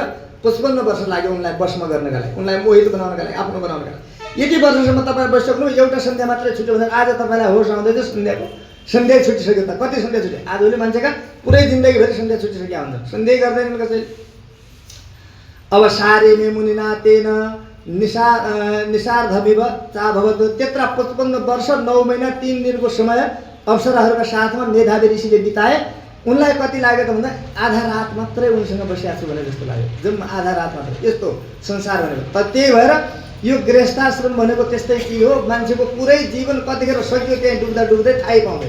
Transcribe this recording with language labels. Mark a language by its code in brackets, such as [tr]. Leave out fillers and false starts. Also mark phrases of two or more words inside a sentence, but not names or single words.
[ne] 55 वर्ष लाग्यो उनलाई वशमा गर्नका लागि, उनलाई मोहित बनाउनका लागि, आफ्नो बनाउनका लागि। यति वर्षसम्म तपाईँ बसिसक्नु, एउटा सन्ध्या मात्रै छुट्यो भने आज तपाईँलाई होस आउँदैछ सन्ध्या छुटिसक्यो त? कति सन्ध्या छुट्यो? आजभोलि मान्छेका पुरै जिन्दगीभरि सन्ध्या छुटिसकेका हुन्छ, सन्ध्या गर्दैनन् कसैले। [sa] अब सारे मे मुनिना तेन निसार्धमिव चाभवत्। [ne] त्यत्र 55 वर्ष 9 महिना 3 दिनको समय अप्सराहरूका साथमा मेधावी ऋषिले बिताए। उनलाई कति लाग्यो त भन्दा आधा रात मात्रै उनसँग बसिएको छु भने जस्तो लाग्यो, जम्मा आधा रात मात्रै। यस्तो संसार भनेको त त्यही भएर यो गृहस्थाश्रम भनेको त्यस्तै के हो, मान्छेको पुरै जीवन कतिखेर सकियो त्यहाँ डुब्दा डुब्दै थाहै पाउँदैन।